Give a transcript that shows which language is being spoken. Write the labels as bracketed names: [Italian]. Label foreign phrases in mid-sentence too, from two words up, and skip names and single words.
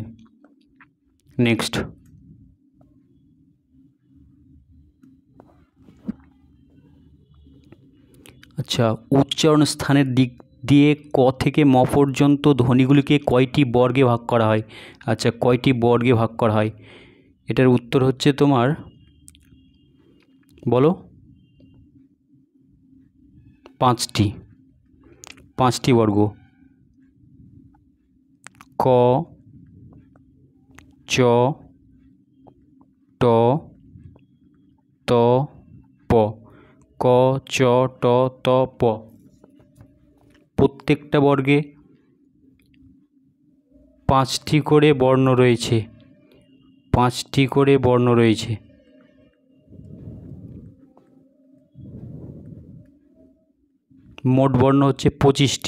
[Bangla] নেক্সট, আচ্ছা, উচ্চারণ স্থানের দিক দিয়ে ক থেকে ম পর্যন্ত ধ্বনিগুলিকে কয়টি বর্গে ভাগ করা হয়? আচ্ছা, কয়টি বর্গে ভাগ করা হয়? এটার উত্তর হচ্ছে তোমার, বলো, 5টি, 5টি বর্গ। ক, চ, ট, ত, প। ক, চ, ট, ত, প। প্রত্যেকটা বর্গে 5টি করে বর্ণ রয়েছে, 5টি করে বর্ণ রয়েছে। মোট বর্ণ হচ্ছে 25টি।